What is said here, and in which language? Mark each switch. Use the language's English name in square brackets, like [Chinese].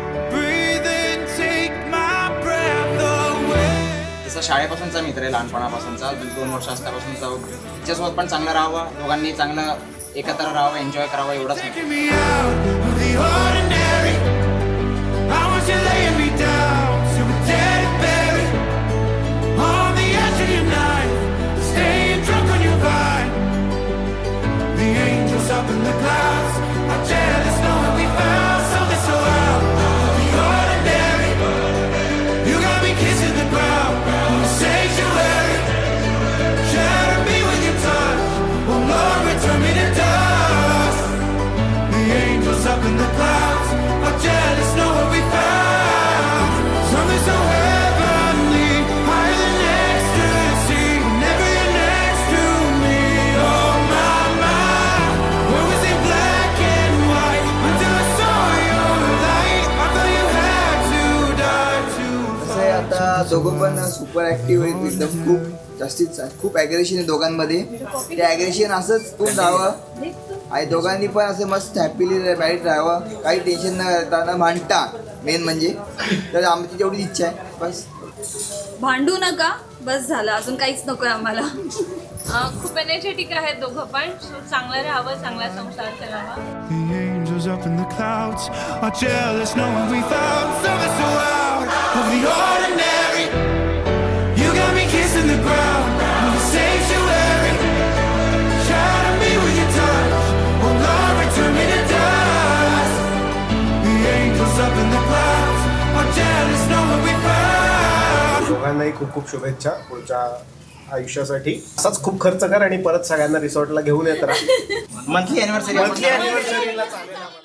[English] Breathe in, take my breath away. [Marathi] तसा शाळेपासूनचा मित्र आहे, लहानपणापासूनचा 2 वर्ष असल्यापासूनचा. तिच्यासोबत पण चांगलं राहावं, दोघांनी चांगलं एकत्र राहावं, एन्जॉय करावं एवढंच नाही. [English] Get me out of the ordinary. I want you laying me down to a dead berry on the edge of your knife, staying drunk on your vine. The angels up in the clouds are jealous knowing we found something so out of the ordinary. You got me kissing the ground in the sanctuary. Shatter me with your touch, oh Lord, return me to dust. The angels up in the clouds are jealous knowing we found something so heavenly, higher than ecstasy. Whenever you're next to me, oh my, my. What was in black and white until I saw your light? I thought you had to die to [Marathi] कसं आहे, आता दोघं पण super active आहेत एकदम, खूप जास्तीत जास्त खूप ॲग्रेशन आहे दोघांमध्ये. ते ॲग्रेशन असंच तू जावं आणि दोघांनी पण असं मस्त हॅपीली मॅरिड राहावं, काही टेन्शन न करता न भांडता मेन म्हणजे. तर आमची तेवढी इच्छा आहे बस. भांडू नका, बस झालं, अजून काहीच नको आम्हाला. खूप एनर्जेटिक आहेत दोघं पण. चांगलं राहावं, चांगला संसार करावा. [English] The angels up in the clouds are jealous knowing we found something so out of the ordinary. You got me kissing the ground in the sanctuary. Try to be with your touch, oh Lord, return me to dust. The angels up in the clouds are jealous knowing we found. [Marathi] दोघांनाही खूप खूप शुभेच्छा पुढच्या आयुष्यासाठी. असाच खूप खर्च कर आणि परत सगळ्यांना रिसॉर्टला घेऊन येत राहा. [English] monthly anniversary [Marathi] मंथली अॅनिव्हर्सरीला चालेल.